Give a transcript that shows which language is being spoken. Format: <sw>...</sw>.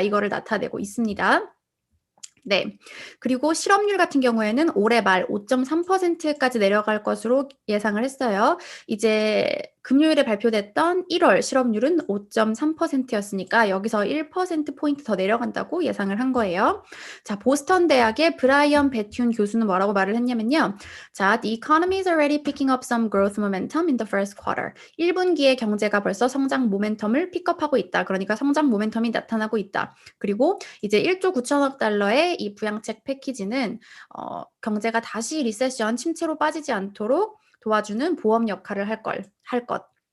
<ko>이거를 나타내고 있습니다. 네. 그리고 실업률 같은 경우에는 올해 말 5.3%까지 내려갈 것으로 예상을 했어요. 이제 금요일에 발표됐던 1월 실업률은 5.3%였으니까 여기서 1%포인트 더 내려간다고 예상을 한 거예요. 자, 보스턴 대학의 브라이언 베튠 교수는 뭐라고 말을 했냐면요.</ko> <en>자, the economy is already picking up some growth momentum in the first quarter.</en> <ko>1분기에 경제가 벌써 성장 모멘텀을 픽업하고 있다. 그러니까 성장 모멘텀이 나타나고 있다. 그리고 이제 1조 9천억 달러의 이 부양책 패키지는 경제가 다시 리세션 침체로 빠지지 않도록 도와주는 보험 역할을 할 것.</ko>